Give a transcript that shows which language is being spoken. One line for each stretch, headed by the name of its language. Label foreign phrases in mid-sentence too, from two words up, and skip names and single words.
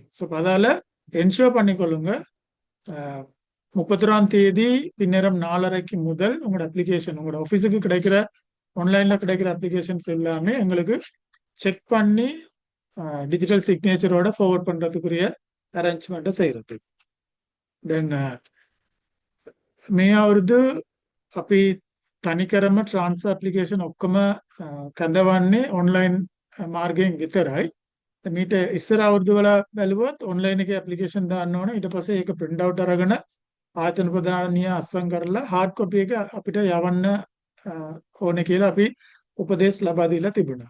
Tamil: ஸோ அதால என்ஷூர் பண்ணிக்கொள்ளுங்க, 31ஆம் தேதி பின்னேரம் 4:30 முதல் உங்களோட அப்ளிகேஷன், உங்களோட ஆஃபீஸுக்கு கிடைக்கிற ஆன்லைன்ல கிடைக்கிற அப்ளிகேஷன்ஸ் எல்லாமே எங்களுக்கு செக் பண்ணி
English: digital signature
Tamil: ஃபார்வர்ட் பண்றதுக்குரிய அரேஞ்ச்மெண்ட்டை செய்யறதுக்கு.
Sinhala: දැන් මේ අවුරුදු අපි තනිකරම
English: transfer application
Sinhala: ඔක්කොම කැඳවන්නේ ඔන්ලයින් මාර්ගයෙන් විතරයි. මීට ඉස්සර අවුරුදු වල බැලුවොත් ඔන්ලයින් එකේ ඇප්ලිකේෂන් දාන්න ඕන. ඊට පස්සේ ඒක
English: print out
Sinhala: අරගෙන ආයතන ප්‍රධානිය අස්සම් කරලා
English: hard copy
Sinhala: එක අපිට යවන්න ඕනේ කියලා අපි උපදෙස් ලබා දීලා තිබුණා.